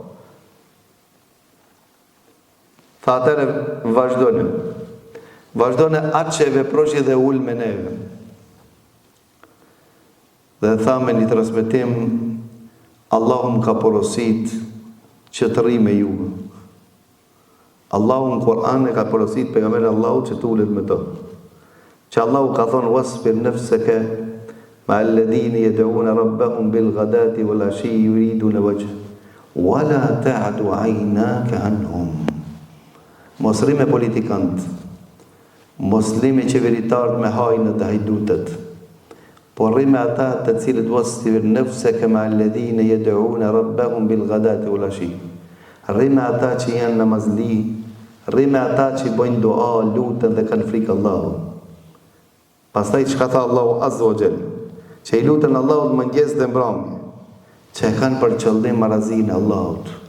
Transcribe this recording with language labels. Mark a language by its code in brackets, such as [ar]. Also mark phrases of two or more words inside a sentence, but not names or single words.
[sq] Tha atëre vazhdone atë që e veproshi dhe ul me neve. Dhe tha me një transmetim, Allahu më ka porosit që të rri me ju. Allahu në Kur'an e ka porosit pejgamberin Allahu që të ulet me to. Që Allahu ka thonë, [ar] واصبر نفسك مع الذين يدعون ربهم بالغداة والعشي يريدون وجه ولا تعد عيناك عنهم. [sq] Mos rri me politikant, mos rri me qeveritarët me hajnë dhe hajdutet, por rri me ata të cilët [ar] واصبر نفسك مع الذين يدعون ربهم بالغداة والعشي. [sq] Rri me ata që janë namazli, rri me ata që bojnë dua, lutën dhe kanë frikë Allahut. Pastaj çka tha Allahu [ar] عز وجل, [sq] që i lutën Allahut mëngjes dhe mbrëmje, që e kanë për qëllim marazinë e Allahut.